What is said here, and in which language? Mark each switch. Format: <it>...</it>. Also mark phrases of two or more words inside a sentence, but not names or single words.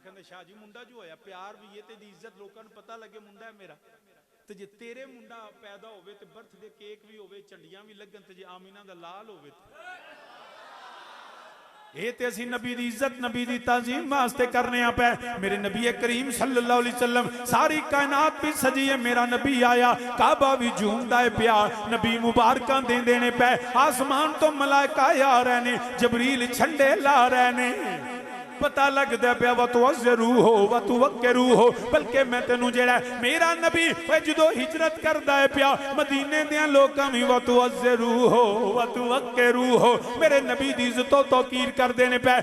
<pa>کہندے شاہ جی منڈا جو ہویا پیار وی ہے تے عزت لوکاں نوں پتا لگے منڈا ہے میرا. تو جے تیرے منڈا پیدا ہووے تے</pa> <en>birthday cake</en> <pa>وی ہووے جھنڈیاں وی لگن تے جے آمنہ دا لال ہووے یہ تے اسی نبی دی عزت نبی دی تعظیم واسطے کرنے آں پے. میرے نبی کریم</pa> <ar>صلی اللہ علیہ وسلم</ar> <pa>ساری کائنات وی سجی ہے، میرا نبی آیا کعبہ وی جھومدا ہے پیا، نبی مبارکاں دے دینے پے، آسمان توں ملائکہ آ رہے نے، جبریل جھنڈے لا رہے نے، پتا لگدا پیا</pa> <ar>وتعزرو ہو وتوقرو ہو.</ar> <pa>بلکہ میں تینوں جیہڑا میرا نبی جو ہجرت کردا ہے پیا مدینے دے لوکاں وی</pa> <ar>وتعزرو ہو وتوقرو ہو,</ar> <pa>میرے نبی دی عزت و توقیر کردے نے پے.</pa>